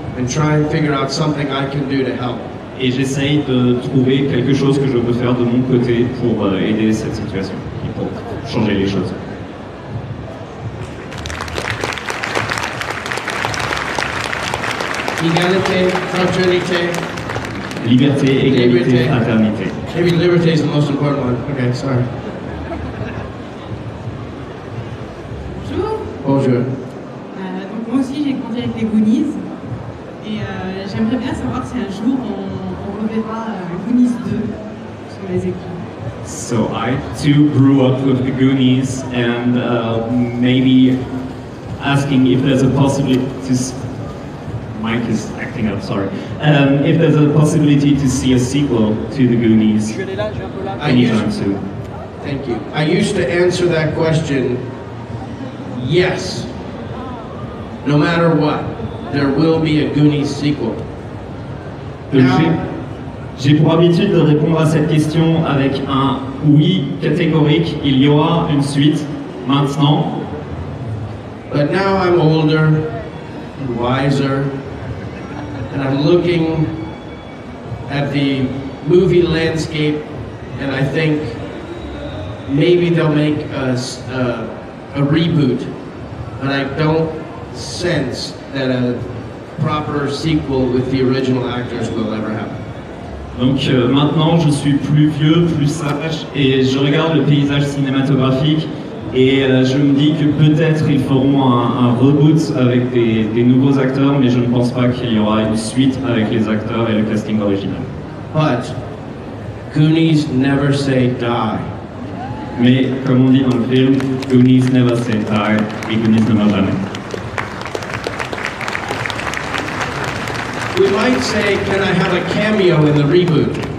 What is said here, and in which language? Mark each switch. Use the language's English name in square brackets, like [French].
[English] and try and figure out something I can do to help. [French] et j'essaye de trouver quelque chose que je peux faire de mon côté pour aider cette situation et pour changer les choses. Égalité, fraternité. Liberté, égalité, Liberté. fraternité. [English] Maybe [French] liberté [English] is the most important one. Okay, sorry. [French] Bonjour. Bonjour. Donc moi aussi j'ai grandi avec les Goonies et j'aimerais bien savoir si un jour on reverra Goonies 2 sur les écrans. [English] So I too grew up with the Goonies, and maybe asking if there's a possibility to. Mike is acting up, sorry. If there's a possibility to see a sequel to the Goonies anytime soon. Thank you. I used to answer that question, yes. No matter what, there will be a Goonies sequel. [French] Donc [English] Now, [French] j'ai pour habitude de répondre à cette question avec un oui catégorique. Il y aura une suite maintenant. [English] but now I'm older and wiser, and I'm looking at the movie landscape, and I think maybe they'll make a reboot, but I don't sense that a proper sequel with the original actors will ever happen. [French] Donc maintenant, je suis plus vieux, plus sage, et je regarde le paysage cinématographique, et je me dis que peut-être ils feront un reboot avec des nouveaux acteurs, mais je ne pense pas qu'il y aura une suite avec les acteurs et le casting original. [English] But Goonies never say die. [French] Mais comme on dit dans le film, [English] Goonies never say die, [French] et Goonies ne meurt jamais. [English] We might say, can I have a cameo in the reboot?